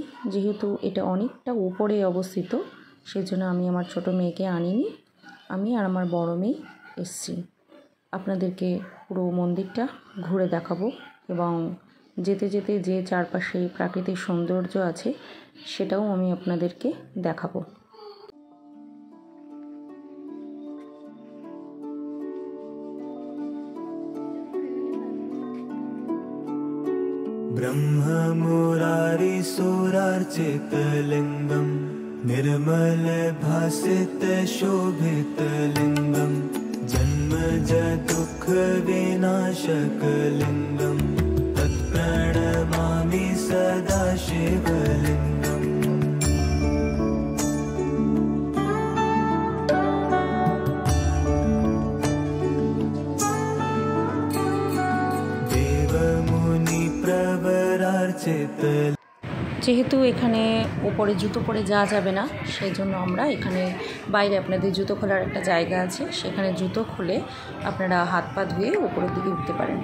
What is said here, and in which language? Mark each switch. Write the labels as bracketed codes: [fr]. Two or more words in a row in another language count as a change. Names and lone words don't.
[bn] যেহেতু এটা অনেকটা উপরে অবস্থিত, সেজন্য আমি আমার ছোট মেয়েকে আনিনি। আমি আর আমার বড় মেয়ে এসেছি। আপনাদেরকে পুরো মন্দিরটা ঘুরে দেখাবো এবং যেতে যেতে যে চারপাশে প্রাকৃতিক সৌন্দর্য আছে সেটাও আমি আপনাদেরকে দেখাবো। [sa] ब्रह्ममुरारी सुरार्चितलिङ्गं निर्मल भासित शोभितलिङ्गं जन्मज दुःख विनाशकलिङ्गं तत्प्रणमामि सदा शिवलिङ्गम्। [bn] যেহেতু এখানে উপরে জুতো পরে যাওয়া যাবে না, সেই জন্য আমরা এখানে বাইরে আপনাদের জুতো খোলার একটা জায়গা আছে, সেখানে জুতো খুলে আপনারা হাত পা ধুয়ে উপরের দিকে উঠতে পারেন।